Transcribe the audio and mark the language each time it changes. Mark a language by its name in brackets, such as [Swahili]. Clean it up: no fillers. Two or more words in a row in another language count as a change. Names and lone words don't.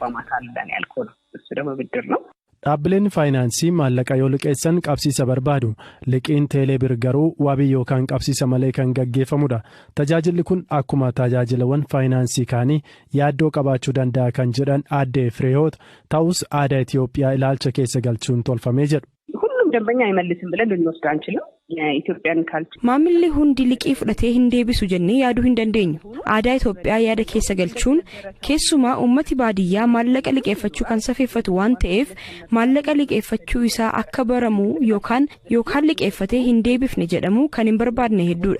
[Oromo] Dhaabbileen faayinaansii maallaqa yoo liqeessan qabsiisa barbaadu. Liqiin teeleebir garuu wabii yookaan qabsiisa malee kan gaggeeffamudha. Tajaajilli kun akkuma tajaajilawwan faayinaansii kaanii yaaddoo qabaachuu danda'a kan jedhan aadde Fireewoot ta'us aadaa Itoophiyaa ilaalcha keessa galchuun tolfamee jedhu. [Amharic] ደንበኛ አይመልስም ብለን ልንወስድ አንችልም። የኢትዮጵያን [English] culture [Oromo] ማምሊ ሁንዲ liqii fudhatee hin deebisu jennee yaaduu hin dandeenyu. Aadaa Itoophiyaa yaada keessa galchuun keessumaa uummati baadiyyaa maallaqa liqeeffachuu kan safeeffatu waan ta'eef maallaqa liqeeffachuu isaa akka baramu yookaan liqeeffatee hin deebifne jedhamu kan hin barbaadne hedduudha.